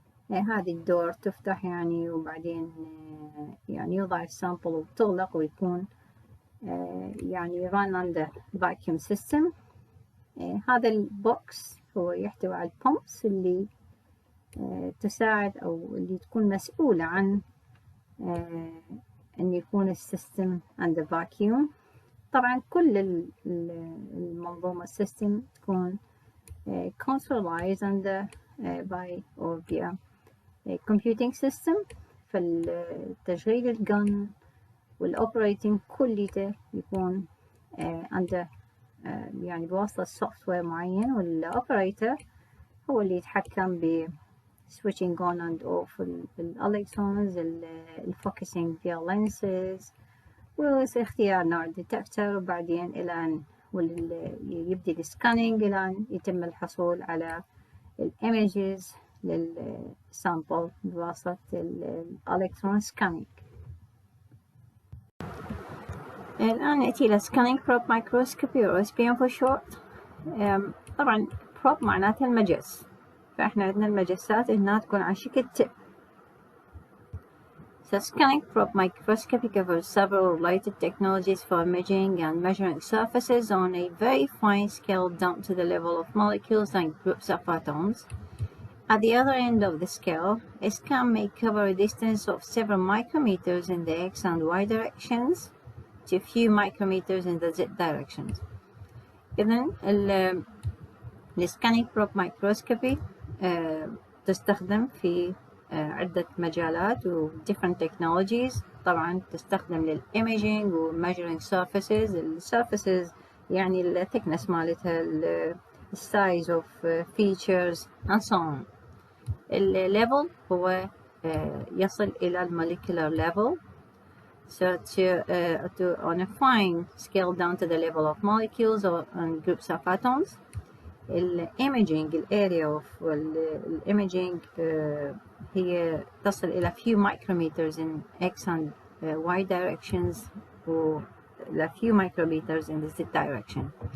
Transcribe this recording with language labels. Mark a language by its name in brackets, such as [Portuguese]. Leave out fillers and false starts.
[Arabic] هذه الدور تفتح يعني، وبعدين يعني يوضع السامبل وتغلق ويكون يعني [English] run under vacuum system. [Arabic] هذا البوكس هو يحتوي على البومبس اللي تساعد أو اللي تكون مسؤولة عن أن يكون السيستم [English] under vacuum. [Arabic] طبعا كل المنظومة السيستم تكون [English] controlized under by or via computing system. [Arabic] فالتشغيل الجن والoperating كليته يكون under يعني بواسطة سوفت وير معين، والأوبريتر هو اللي يتحكم ب [English] switching on and off [Arabic] الإلكترونز، الفوكسينج via lenses، واختيار نوع الديتكتور، وبعدين إلى أن يبدأ السكانينج إلى أن يتم الحصول على الإيمجز للسامبل بواسطة الإلكترون سكانينج. الآن نأتي إلى [English] scanning probe microscopy or SPM for short. [Arabic] طبعا probe معناتها المجس، فإحنا عندنا المجسات هنا تكون على شكل tip. [English] So scanning probe microscopy covers several related technologies for imaging and measuring surfaces on a very fine scale down to the level of molecules and groups of atoms. At the other end of the scale, a scan may cover a distance of several micrometers in the X and Y directions to a few micrometers in the Z directions. [Arabic] إذن السكانينج بروب مايكروسكوبي تستخدم في عدة مجالات و [English] different technologies. [Arabic] طبعا تستخدم للإيميجينج و [English] measuring surfaces. الsurfaces يعني ال thickness مالتها، ال size of features and so on. [Arabic] ال level هو يصل إلى ال [English] molecular level. So on a fine scale down to the level of molecules or groups of atoms. الimaging الarea of الimaging هي تصل إلى few micrometers in X and Y directions or a few micrometers in the Z direction.